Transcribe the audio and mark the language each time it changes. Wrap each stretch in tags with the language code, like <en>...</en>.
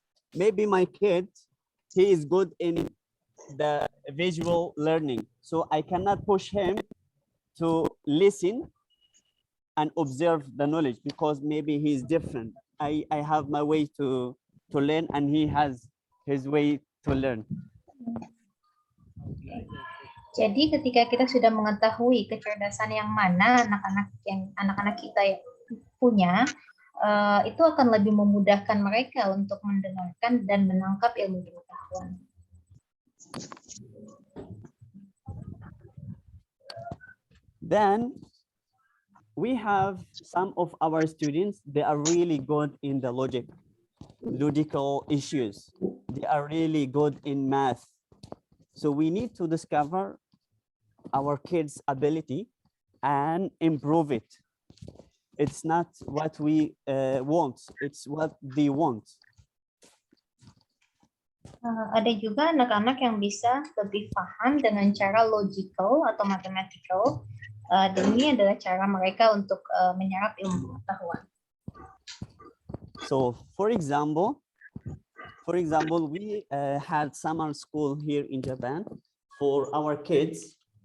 <en>Maybe my kid, he is good in the visual learning, so I cannot push him to listen and observe the knowledge because maybe he's different. I have my way to learn and he has his way to learn.</en> <id>Jadi ketika kita sudah mengetahui kecerdasan yang mana anak-anak kita punya, itu akan lebih memudahkan mereka untuk mendengarkan dan menangkap ilmu pengetahuan.</id> <en>Then we have some of our students, they are really good in the logical issues. They are really good in math. So we need to discover our kids' ability and improve it. It's not what we want, it's what they want.</en> <id>Ada juga anak-anak yang bisa lebih paham dengan cara logical atau mathematical, dan ini adalah cara mereka untuk menyerap ilmu pengetahuan.</id> <en>So, for example, we had summer school here in Japan for our kids.</en>